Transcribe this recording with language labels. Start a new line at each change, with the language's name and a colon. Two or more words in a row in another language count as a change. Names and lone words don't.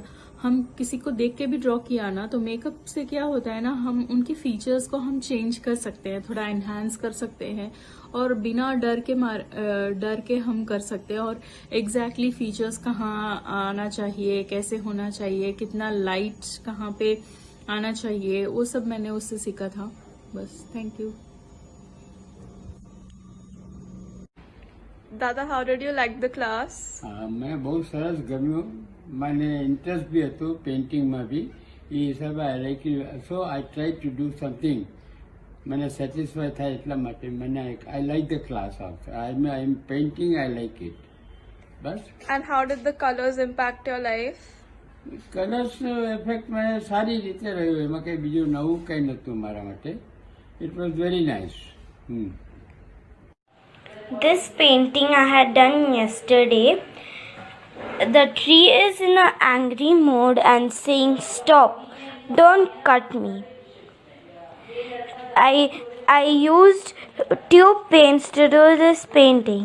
Hindi: हम किसी को देख के भी ड्रॉ किया ना तो मेकअप से क्या होता है ना, हम उनकी फीचर्स को हम चेंज कर सकते हैं, थोड़ा एनहांस कर सकते हैं और बिना डर के हम कर सकते हैं। और
English: exactly features
Hindi: कहाँ आना चाहिए, कैसे होना चाहिए, कितना लाइट कहाँ पे आना चाहिए, वो सब मैंने उससे सीखा था। बस,
English: thank you. દાદા, how did you like the class?
Hindi: मैं बहुत
Gujarati: સરસ ગમ્યું, મને ઇન્ટરેસ્ટ બી હતો પેઇન્ટિંગમાં બી, એ હિસાબે
English: I like it, so I try to do something,
Gujarati: મને સેટિસ્ફાય થાય એટલા માટે મને
English: I like the class also. I am painting, I like it, બસ. And how did the colors impact your life?
Gujarati: કલર્સ એફેક્ટ મને સારી રીતે રહ્યું, એમાં કંઈ બીજું નવું કંઈ નહોતું મારા માટે.
English: it was very nice. This painting I had done yesterday. The tree is in an angry mode and saying, "Stop, don't cut me." I used tube paints to do this painting.